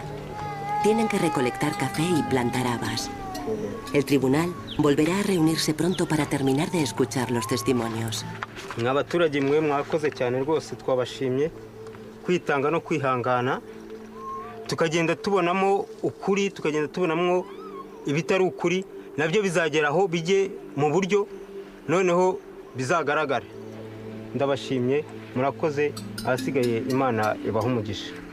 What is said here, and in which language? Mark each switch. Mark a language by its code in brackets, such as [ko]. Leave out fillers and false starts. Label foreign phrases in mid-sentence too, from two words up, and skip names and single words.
[es] Tienen que recolectar café y plantar habas. El tribunal volverá a reunirse pronto para terminar de escuchar los testimonios. [rw] Abaturage mwe mwakoze cyane rwose twabashimye kwitanga no kwihangana tukagenda tubonamo ukuri tukagenda tubonamo ibitari ukuri nabyo bizageraho bijye mu buryo noneho bizagaragara ndabashimye murakoze ahasigaye Imana ibaha umugisha